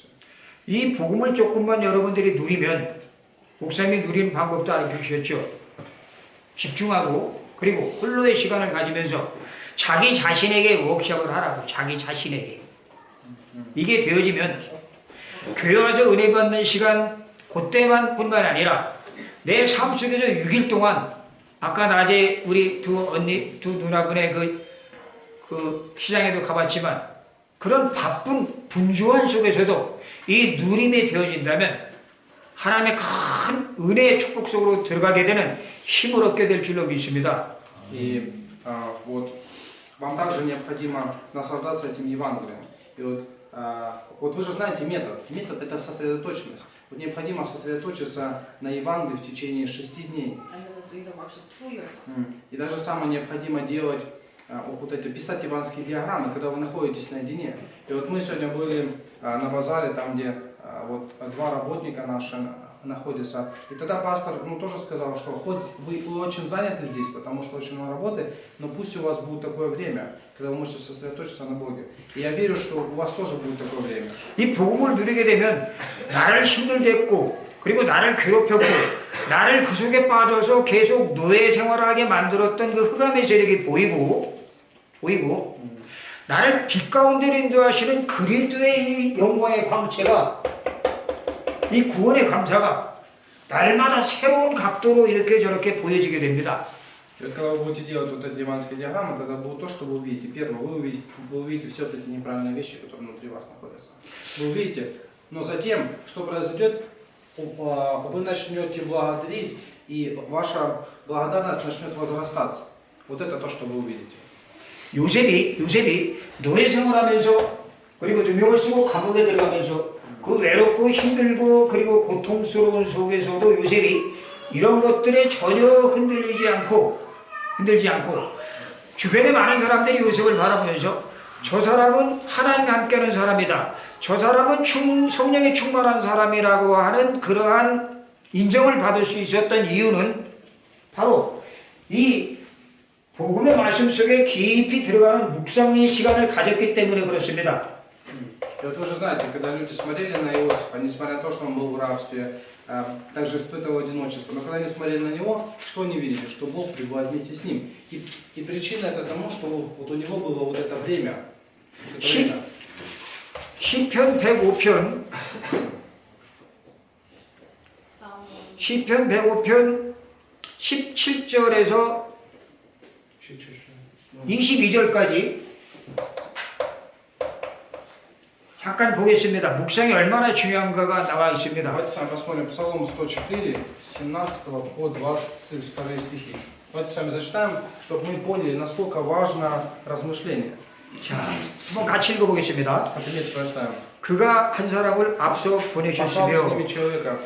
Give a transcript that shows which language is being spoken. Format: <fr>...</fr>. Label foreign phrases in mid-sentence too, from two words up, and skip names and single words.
<ko>이 복음을 조금만 여러분들이 누리면 목사님이 누리는 방법도 알려 주셨죠. 집중하고 그리고 홀로의 시간을 가지면서 자기 자신에게 워크숍을 하라고. 자기 자신에게. 이게 되어지면 교회 와서 은혜 받는 시간 그때만 뿐만 아니라 내 삶 속에서 6일 동안 아까 낮에 우리 두 누나분의 그 시장에도 가봤지만 그런 바쁜 분주한 속에서도 이 누림이 되어진다면 하나님의 큰 은혜의 축복 속으로 들어가게 되는 힘을 얻게 될 줄로 믿습니다.</ko> <ru>И вот вам также необходимо наслаждаться этим Евангелием. И вот вы же знаете метод. Метод это сосредоточенность. Вот необходимо сосредоточиться на Евангелии в течение 6 дней.</ru> <en>And we will do the worship to yourself.</en> <ru>И даже самое необходимо делать вот эти, писать евангельские диаграммы, когда вы находитесь наедине. И вот мы сегодня были на базаре, там где вот 2 работника наши находятся. И тогда пастор тоже сказал, что хоть вы очень заняты здесь, потому что очень много работы, но пусть у вас будет такое время, когда вы можете сосредоточиться на Боге. И я верю, что у вас тоже будет такое время.</ru> <ko>이 복음을 누리게 되면 나를 힘들게 했고 그리고 나를 괴롭혔고 나를 그 속에 빠져서 계속 노예 생활하게 만들었던 그 흑암의 세력이 보이고 나를 빛 가운데로 인도하시는 그리스도의 이 영광의 광채가 이 구원의 감사가 날마다 새로운 각도로 이렇게 저렇게 보여지게 됩니다.</ko> <ru>И вот когда вы будете делать вот эти евангельские диаграммы, тогда будет то, что вы увидите. Первое, вы увидите все вот эти неправильные вещи, которые внутри вас находятся. Вы увидите, но затем, что произойдет, вы начнете благодарить, и ваша благодарность начнет возрастаться. Вот это то, что вы увидите.</ru> <ko>요셉이 노예 생활하면서 그리고 누명을 쓰고 감옥에 들어가면서 그 외롭고 힘들고 그리고 고통스러운 속에서도 요셉이 이런 것들에 전혀 흔들리지 않고 주변에 많은 사람들이 요셉을 바라보면서 저 사람은 하나님과 함께하는 사람이다. 저 사람은 성령에 충만한 사람이라고 하는 그러한 인정을 받을 수 있었던 이유는 바로 이 복음의 말씀 속에 깊이 들어가는 묵상의 시간을 가졌기 때문에 그렇습니다.</ko> <ru>И вот вы же знаете, когда люди смотрели на Иосифа, несмотря на то, что он был в рабстве, также испытывал одиночество, но когда они смотрели на него, что они видели? Что Бог пребывает вместе с ним. И причина это тому, что вот у него было вот это время.</ru> <ko>시편 105편 시편 105편 17절에서 22절까지 잠깐 보겠습니다. 묵상이 얼마나 중요한가가 나와 있습니다.</ko> <ru>Давайте с вами посмотрим Псалом 104, с 17 по 22 стихи. Давайте с вами зачитаем, чтобы мы поняли, насколько важно размышление.</ru> <ko>자, 한번 같이 읽어보겠습니다.</ko> <ru>Вместе прочитаем.</ru> <ko>그가 한 사람을 앞서</ko> <ru>Послал</ru> <ko>보내셨으며</ko> <ru>к ними человека,</ru>